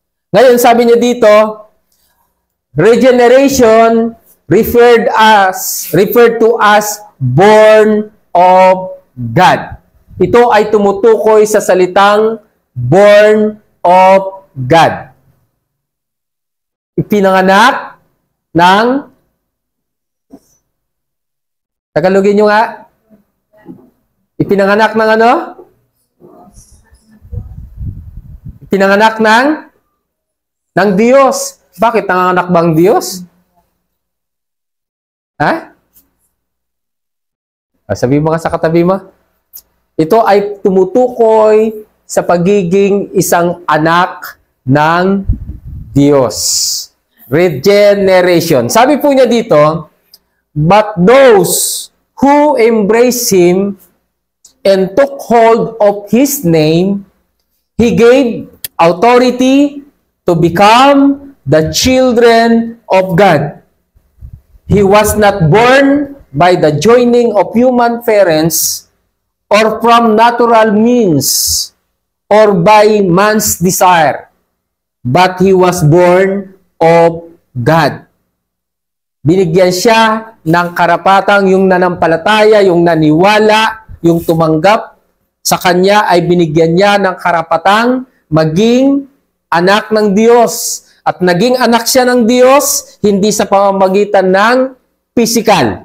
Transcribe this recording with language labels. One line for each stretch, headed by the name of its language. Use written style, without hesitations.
Filipino: Ngayon, sabi niya dito,
English: regeneration referred to as born of God.
Filipino: Ito ay tumutukoy sa salitang
English: born of God.
Filipino: Ipinanganak ng, Tagalogin nyo nga, ipinanganak ng ano? Ipinanganak ng Diyos. Bakit nanganganak ba ang Diyos? Ha? Sabi mo nga sa katabi mo. Ito ay tumutukoy sa pagiging isang anak ng Diyos. Regeneration. Sabi po niya dito,
English: but those who embrace Him and took hold of His name, He gave authority to become the children of God. He was not born by the joining of human parents or from natural means or by man's desire, but He was born of God.
Filipino: Binigyan siya ng karapatang yung nanampalataya, yung naniwala, yung tumanggap sa Kanya ay binigyan niya ng karapatang maging anak ng Diyos. At naging anak siya ng Diyos, hindi sa pamamagitan ng physical.